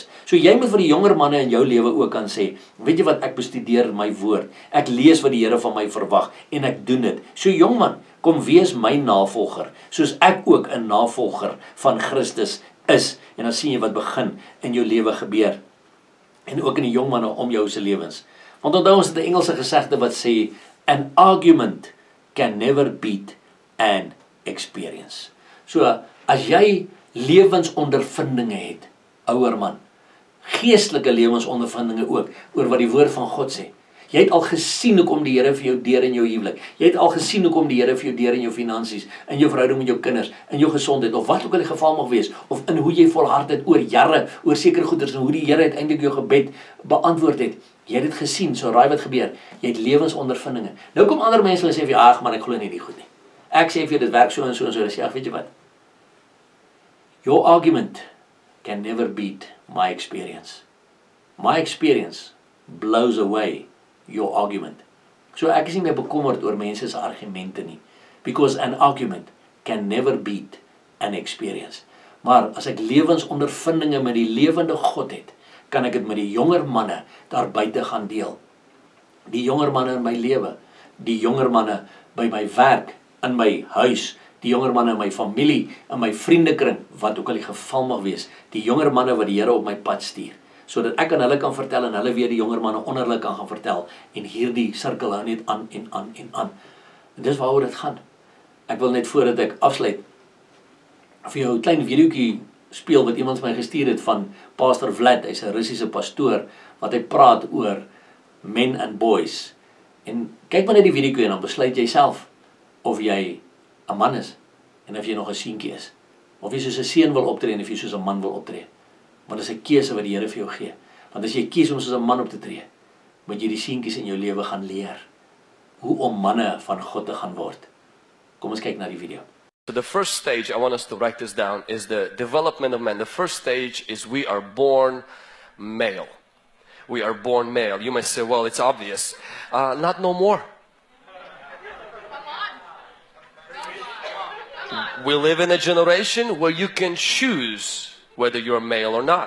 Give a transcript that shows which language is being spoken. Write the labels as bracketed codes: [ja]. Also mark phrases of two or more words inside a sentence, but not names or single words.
[af] So jy moet vir die jonger manne in jou lewe ook kan sê, weet jy wat, ek bestudeer my woord, ek lees wat die Here van my verwag, en ek doen dit. So jong man, kom wees my navolger, soos ek ook 'n navolger van Christus is. En dan sien jy wat begin in jou lewe gebeur. En ook in die jong manne om jou se lewens. Want onthou ons het 'n Engelse gesegde wat sê, [en] an argument can never beat an experience. [af] So, as jy lewensondervindinge het, ouer man, geestelike lewensondervindinge ook, oor wat die woord van God sê. Jy het al gesien hoekom die Here vir jou deur in jou huwelik. Jy het al gesien hoekom die Here vir jou deur in jou finansies, in jou verhouding met jou kinders, in jou gesondheid, of wat ook al die geval mag wees, of in hoe jy volhard het oor jare, oor sekere goeders, en hoe die Here uiteindelik jou gebed beantwoord het. Jy het dit gesien, so raai wat gebeur. Jy het lewensondervindinge. Nou kom ander mense en sê vir jou, ag man, ek glo nie die goed nie. Ek sê vir jou, dit werk so en so en so. Dan sê ek, weet jy wat? [en] Your argument can never beat my experience. My experience blows away your argument. [af] So ek is nie meer bekommerd oor mense se argumente nie, [en] because an argument can never beat an experience. [af] Maar as ek lewensondervindinge met die lewende God het, kan ek dit met die jonger manne daar buite gaan deel. Die jonger manne in my lewe, die jonger manne by my werk, in my huis, die jonger manne in my familie, in my vriendekring, wat ook al die geval mag wees, die jonger manne wat die Here op my pad stuur, sodat ek aan hulle kan vertel en hulle weer die jonger manne onder hulle kan gaan vertel, en hierdie sirkel hou net aan en aan en aan. En dis waaroor dit gaan. Ek wil net voordat ek afsluit, vir jou 'n klein videoetjie speel wat iemand my gestuur het van Pastor Vlad, hy's 'n Russiese pastoor, wat hy praat oor [en] men and boys. [af] En kyk maar net die videoetjie en dan besluit jy self of jy 'n man is, en of jy nog 'n seentjie is, of jy soos 'n seun wil optree en of jy soos 'n man wil optree. Want dit is 'n keuse wat die Here vir jou gee. Want as jy kies om soos 'n man op te tree, moet jy die seentjies in jou lewe gaan leer hoe om manne van God te gaan word. Kom ons kyk na die video. [en] So the first stage, I want us to write this down, is the development of men. The first stage is we are born male. We are born male. You might say, well, it's obvious. Not no more. We live in a generation where you can choose whether you're male or not.